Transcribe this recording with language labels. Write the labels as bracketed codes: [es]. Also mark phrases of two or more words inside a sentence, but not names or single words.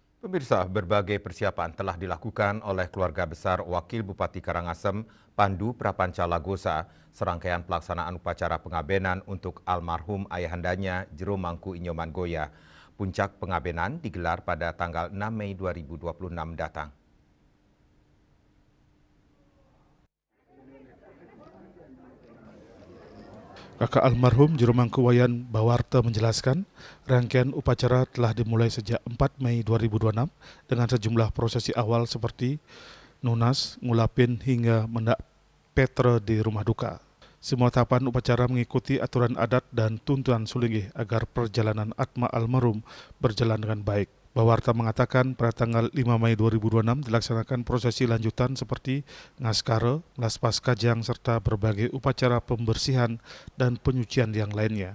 [id] Pemirsa, berbagai persiapan telah dilakukan oleh keluarga besar Wakil Bupati Karangasem, Pandu Prapanca Lagosa, serangkaian pelaksanaan upacara pengabenan untuk almarhum ayahandanya Jero Mangku Inyoman Goya. Puncak pengabenan digelar pada tanggal 6 Mei 2026 datang. Kakak almarhum Jero Mangku Wayan Bawarta menjelaskan, rangkaian upacara telah dimulai sejak 4 Mei 2026 dengan sejumlah prosesi awal seperti nunas, ngulapin hingga mendak petre di rumah duka. Semua tahapan upacara mengikuti aturan adat dan tuntunan Sulingih agar perjalanan Atma almarhum berjalan dengan baik. Bawarta mengatakan pada tanggal 5 Mei 2026 dilaksanakan prosesi lanjutan seperti ngaskara, laspas kajang serta berbagai upacara pembersihan dan penyucian yang lainnya.